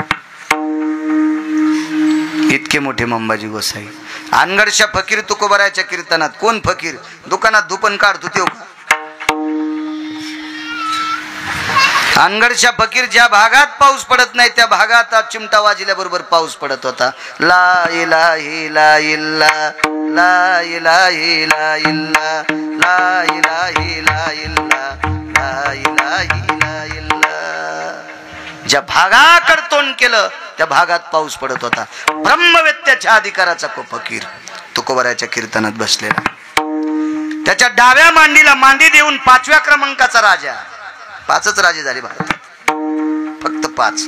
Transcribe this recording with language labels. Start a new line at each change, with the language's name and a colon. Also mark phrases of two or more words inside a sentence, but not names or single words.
Marathi: इतके मोठे मंबाजी गोसाई. अनगडच्या फकीर तुकोबराच्या कीर्तनात. कोण फकीर? दुकानात धुपन काढतो तो. अनगडच्या फकीर ज्या भागात पाऊस पडत नाही त्या भागात चिमटा वाजल्याबरोबर पाऊस पडत होता.
Arabic: لا إله لا إلا، لا إله لا إلا، لا إله لا إلا، لا إله لا إلا.
Marathi: ज्या भागाकडे तोंड केलं त्या भागात पाऊस पडत होता. ब्रह्मवेत्याच्या अधिकाराचा फकीर तुकोबराच्या कीर्तनात बसलेला. त्याच्या डाव्या मांडीला मांडी देऊन 5व्या क्रमांकाचा राजा. 5च राजे झाले भारतात, फक्त 5.